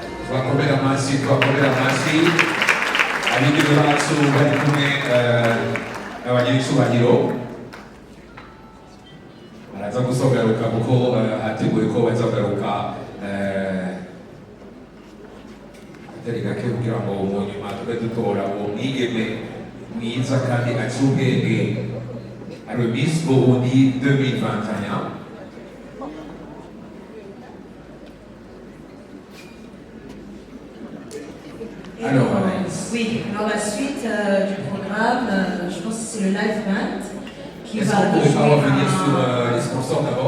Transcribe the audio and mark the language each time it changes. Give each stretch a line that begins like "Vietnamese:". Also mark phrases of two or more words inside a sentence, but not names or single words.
Kinyarwanda: twakomera amashyi abigeme bacu bari kumwe n'abanyicubahiro baraza gusogaruka kuko hateguwe ko bazagaruka atari gake kugira ngo mu nyuma tube dutora uwo mwigeme mwiza kandi aciye ubwenge ari Miss Burundi 2021.
French: Alors, oui, alors la suite du programme, je pense que c'est le
English: live band
French: qui est-ce va qu'on pourrait pas revenir jouer sur les sponsors d'abord?